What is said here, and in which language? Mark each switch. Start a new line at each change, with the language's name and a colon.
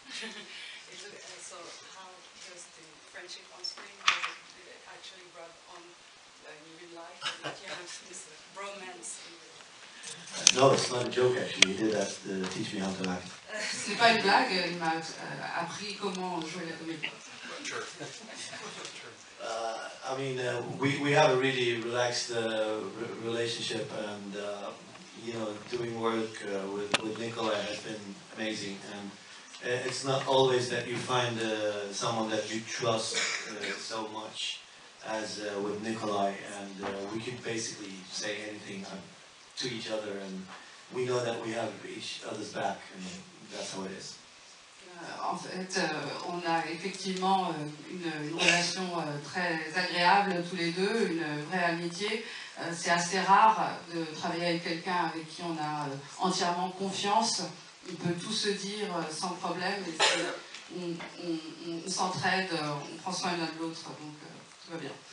English: So how does the friendship on screen did it actually rub on in real life? Did you have this romance? No, it's not a joke actually. He did that to teach me how to act.
French: C'est pas une blague, il m'a appris comment jouer la comédie.
English: I mean, we have a really relaxed relationship, and you know, doing work with Nikolaj has been amazing. And it's not always that you find someone that you trust so much as with Nikolaj, and we can basically say anything to each other, and we know that we have each other's back, and that's how it is.
French: En fait, on a effectivement une relation très agréable tous les deux, une vraie amitié. C'est assez rare de travailler avec quelqu'un avec qui on a entièrement confiance. On peut tout se dire sans problème. Et on s'entraide, on prend soin l'un de l'autre, donc tout va bien.